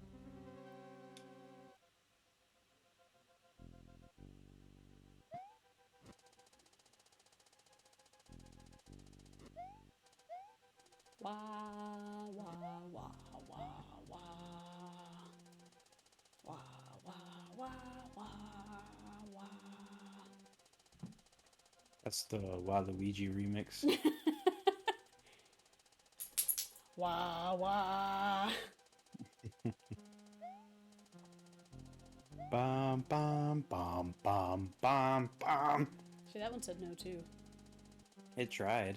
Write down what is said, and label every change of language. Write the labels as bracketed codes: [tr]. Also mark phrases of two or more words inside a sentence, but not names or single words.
[en] Wah, wah, wah, wah, wah. Wah, wah, wah, wah, wah. That's the Waluigi remix. Wah, wah. Bum bum bum bum bum bum. See, that one said no too. It tried.